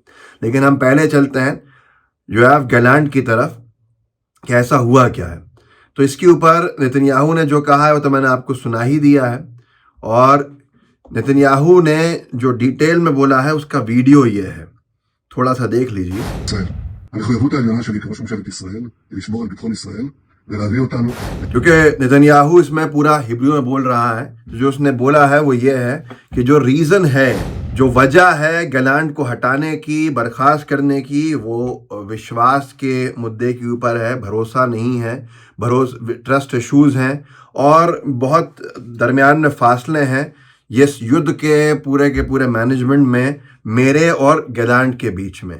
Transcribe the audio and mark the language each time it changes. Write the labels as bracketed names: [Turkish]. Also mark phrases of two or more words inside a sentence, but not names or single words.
[Hindi] लेकिन हम पहले चलते हैं योआव गैलांट की तरफ, कैसा हुआ क्या है। तो इसके ऊपर नेतन्याहू ने जो कहा है वो तो मैंने आपको सुना ही दिया है और नेतन्याहू ने जो डिटेल में बोला है उसका वीडियो ये है, थोड़ा सा देख लीजिए। [Hebrew] המחויבות העליונה שלי כראש ממשלת ישראל היא לשמור על ביטחון ישראל ולהביא אותנו। [Hindi] क्योंकि नेतन्याहू इसमें पूरा हिब्रू में बोल रहा है, जो उसने बोला है वो ये है कि जो रीज़न है, जो वजह है गैलांट को हटाने की, बर्खास्त करने की, वो विश्वास के मुद्दे के ऊपर है, भरोसा नहीं है, [English] trust issues [Hindi] हैं और बहुत दरमियान में फासले हैं ये युद्ध के पूरे मैनेजमेंट में मेरे और गैलांट के बीच में।